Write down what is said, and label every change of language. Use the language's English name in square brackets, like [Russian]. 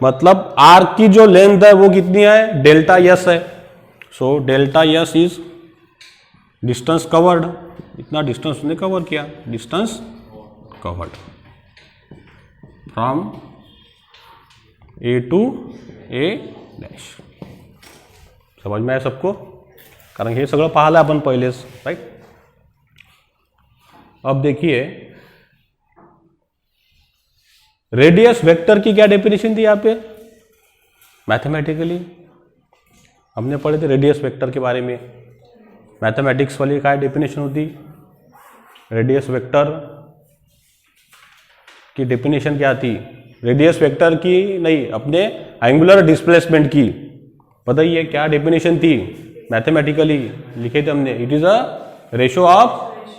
[Hindi] मतलब आर्क की जो लेंथ है वो कितनी है, डेल्टा यस है। [English] so delta S is distance covered, [Hindi] इतना डिस्टेंस उसने कवर किया, [English] Distance covered from A to A dash. [Hindi] समझ में [Marathi] आहे सबको, कारण हे सगळं पाहिलं आपण पहिलेच, राइट। [Hindi] अब देखिए रेडियस वेक्टर की क्या डेफिनेशन थी यहाँ पे, मैथमेटिकली हमने पढ़े थे रेडियस वेक्टर के बारे में। मैथमेटिक्स वाली क्या डेफिनेशन होती, रेडियस वेक्टर की डेफिनेशन क्या थी, रेडियस वेक्टर की नहीं, अपने एंगुलर डिस्प्लेसमेंट की बताइए क्या डेफिनेशन थी, मैथमेटिकली लिखे थे हमने, [English] it is a ratio of,